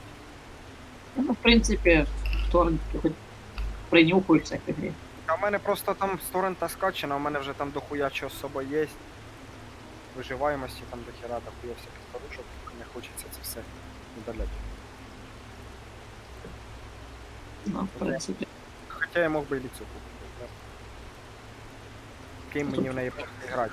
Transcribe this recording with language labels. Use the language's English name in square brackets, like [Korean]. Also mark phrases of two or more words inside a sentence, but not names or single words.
[Russian] Ну, в принципе, в торренте хоть принюхаешься к игре. [Ukrainian] А в мене просто там сторона скачана, у мене вже там дохуя чого з собою є. Виживаємості там до хера, дохуя всяких порушок. Не хочеться це все удаляти. Ну, в принципі. Хоча я мог би і ліцю купити. Ким мені в неї просто грати?